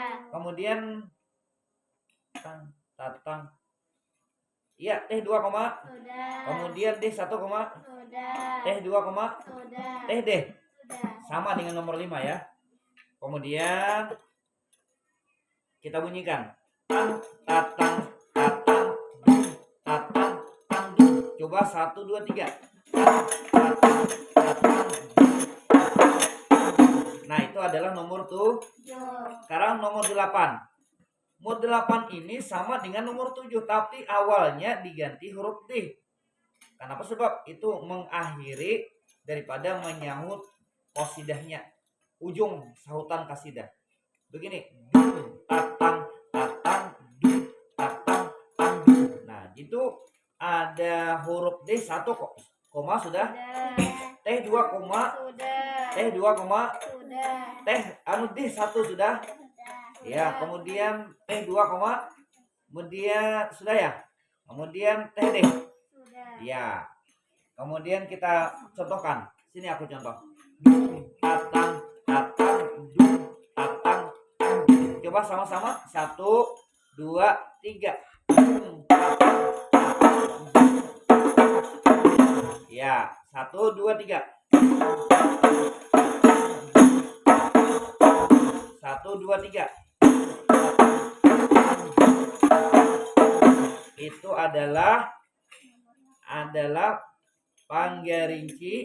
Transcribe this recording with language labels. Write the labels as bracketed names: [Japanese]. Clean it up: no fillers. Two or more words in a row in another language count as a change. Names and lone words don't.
[Indonesian] kemudian tatang. Iya, T 2, Sudah. kemudian D 1, Sudah. T 2, Sudah. T D. Sudah. Sama dengan nomor 5 ya. Kemudian kita bunyikan tang tatang tatang dung tatang tang dung. Coba 1 2 3. Tang tatang tatang dung. Nah, itu adalah nomor 7. Sekarang nomor 8. Nomor 8 ini sama dengan nomor 7, tapi awalnya diganti huruf D. Kenapa? Sebab itu mengakhiri daripada menyahut qasidahnya, ujung sahutan kasidah. Begini, dung tatang tatang dung tatang tang dung. Nah, itu ada huruf D 1 koma sudah. T 2 koma. Sudah. T 2 koma. Sudah. T D 1 sudah. Ya, kemudian T 2 koma. Kemudian sudah ya. Kemudian T D. Sudah. Ya. Kemudian kita contohkan. Sini aku contoh. Dung tatang tatang dung tatang tang dung. Coba sama-sama. 1 2 3. Dung tatang tatang dung. Ya, 1 2 3. 1 2 3. Itu adalah panggarinci.